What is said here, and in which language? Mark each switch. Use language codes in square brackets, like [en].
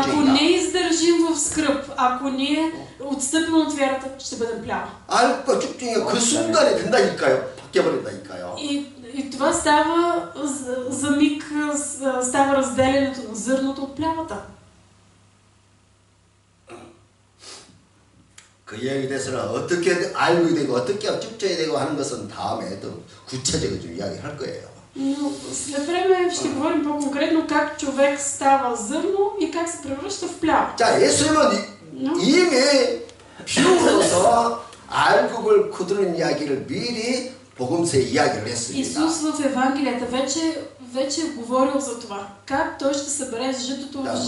[bg] Ако не издържим в скръб, ако ние отстъпим от вярата, ще бъдем плява. [ko] 알곡과 쭉정이가 그 순간에 된다니까요. 바뀌어버린다니까요. [bg] И това става за миг, става разделянето на зърното от плявата. [ko] 그 이야기에 대해서는 어떻게 알곡이 되고 어떻게 쭉정이 되고 하는 것은 다음에 또 구체적으로 좀 이야기할 거예요. [bg] Но след време ще говорим по-конкретно как човек става зърно и как се превръща в плява. [ko] 자, 예수님은 이미 비유로서 알곡을 거두는 이야기를 미리 복음서에 이야기를 했습니다. [bg] Исус в Евангелията вече е говорил за това. Как той ще събере житото в